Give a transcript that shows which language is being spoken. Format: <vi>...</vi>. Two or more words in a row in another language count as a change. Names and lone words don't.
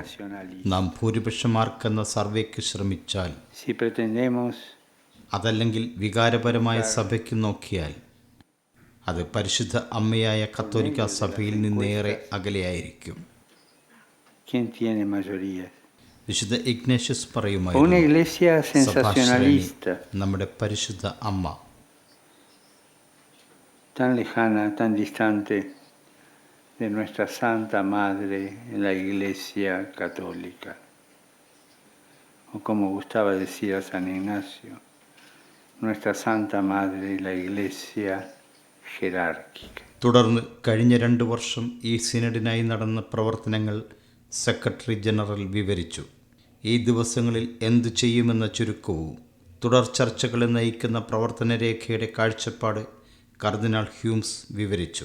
<ml>നാം ഭൂരിപക്ഷമാർക്കെന്ന സർവേക്ക് ശ്രമിച്ചാൽ, അതല്ലെങ്കിൽ വികാരപരമായ സഭയ്ക്ക് നോക്കിയാൽ, അത് പരിശുദ്ധ അമ്മയായ കത്തോലിക്ക സഭയിൽ നിന്നേറെ അകലെയായിരിക്കും. വിശുദ്ധ ഇഗ്നേഷ്യസ് പറയുമായിരുന്നു, നമ്മുടെ പരിശുദ്ധ അമ്മ.</ml> <es>tan lejana, tan distante de nuestra Santa Madre, la Iglesia Católica. O como gustaba decir a San Ignacio, nuestra Santa Madre, la Iglesia jerárquica.</es> <ml>തുടർന്ന് കഴിഞ്ഞ 2 വർഷം ഈ സിനഡിനായി നടന്ന പ്രവർത്തനങ്ങൾ സെക്രട്ടറി ജനറൽ വിവരിച്ചു. ഈ ദിവസങ്ങളിൽ എന്തു ചെയ്യുമെന്ന ചുരുക്കവും തുടർ ചർച്ചകളെ നയിക്കുന്ന പ്രവർത്തന രേഖയുടെ കാഴ്ചപ്പാട് കർദിനാൾ ഹ്യൂംസ് വിവരിച്ചു.</ml>